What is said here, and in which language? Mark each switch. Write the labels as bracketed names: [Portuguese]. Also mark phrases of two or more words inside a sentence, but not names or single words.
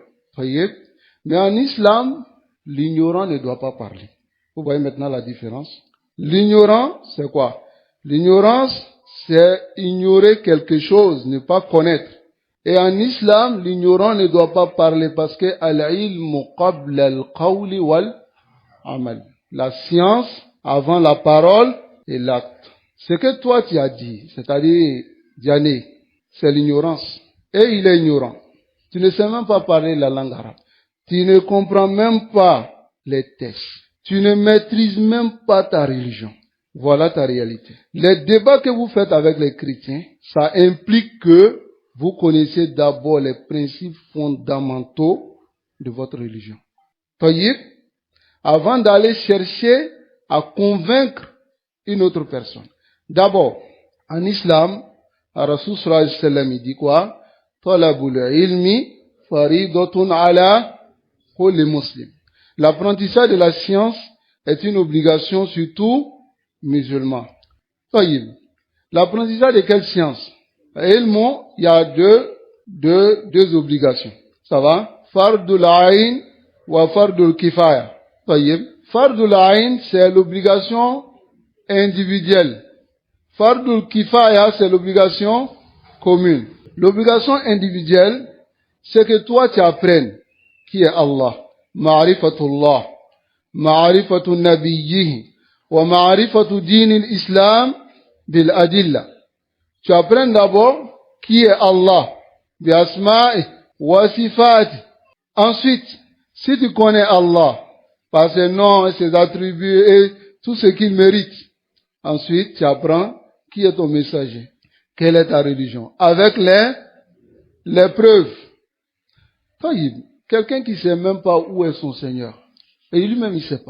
[French] Voyez? Mais en islam, l'ignorant ne doit pas parler. Vous voyez maintenant la différence? L'ignorant, c'est quoi? L'ignorance, c'est ignorer quelque chose, ne pas connaître. Et en islam, l'ignorant ne doit pas parler parce que [Arabic] العلم قبل القول والعمل. [French] La science avant la parole et l'acte. Ce que toi tu as dit, c'est-à-dire Diané, c'est l'ignorance. Et il est ignorant. Tu ne sais même pas parler la langue arabe. Tu ne comprends même pas les textes. Tu ne maîtrises même pas ta religion. Voilà ta réalité. Les débats que vous faites avec les chrétiens, ça implique que vous connaissez d'abord les principes fondamentaux de votre religion. Voyez, avant d'aller chercher à convaincre une autre personne. D'abord, en islam, Rasul [Arabic] صلى الله عليه وسلم, [French] il dit quoi? [Arabic] طلب العلم فريضة على كل مسلم. [French] L'apprentissage de la science est une obligation sur tout musulman. Voyez, l'apprentissage de quelle science? Il y a deux obligations. Ça va? [Arabic] فرض العين وفرض الكفاية. Voyez, فرض العين, [French] c'est l'obligation individuelle. [Arabic] فرض الكفاية, [French] c'est l'obligation commune. L'obligation individuelle, c'est que toi tu apprennes qui est Allah, [Arabic] معرفة الله، معرفة نبيه، ومعرفة دين الإسلام بالأدلة. [French] Tu apprends d'abord qui est Allah, [Arabic] بأسمائه وصفاته. [French] Ensuite, si tu connais Allah, par ses noms et ses attributs et tout ce qu'il mérite, ensuite tu apprends qui est ton messager, quelle est ta religion, avec les preuves. Quelqu'un qui ne sait même pas où est son Seigneur, et lui-même il ne sait pas.